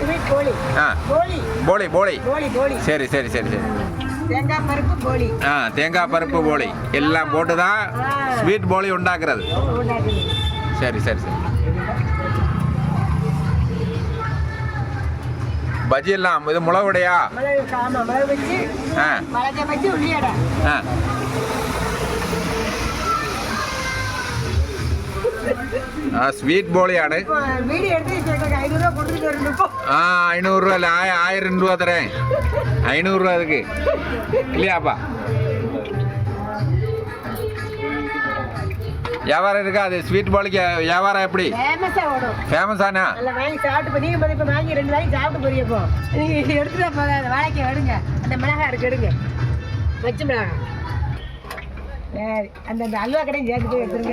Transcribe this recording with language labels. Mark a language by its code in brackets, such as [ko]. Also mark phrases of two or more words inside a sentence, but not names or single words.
[ta] போலி போலி போலி. சரி சரி சரி சரி. தேங்காய் பருப்பு போலி. தேங்காய் பருப்பு போலி எல்லாம் போட்டு தான் ஸ்வீட் போலி உண்டாக்குறது. சரி சரி சரி. பஜ்ஜி எல்லாம் இது மிளகுடையா? [ml] സ്വീറ്റ് ബോളിയാണ്. 500 രൂപ അല്ല, 1000 രൂപ തരേ. [ta] 500 രൂപ அதுக்கு இல்லையாப்பா? வியாபாரம் இருக்கா? அது ஸ்வீட் பாலிக்கு வியாபாரம் எப்படி? ஃபேமஸானா? அந்த அல்வா கடை சேர்த்து போய் எடுத்துருங்க.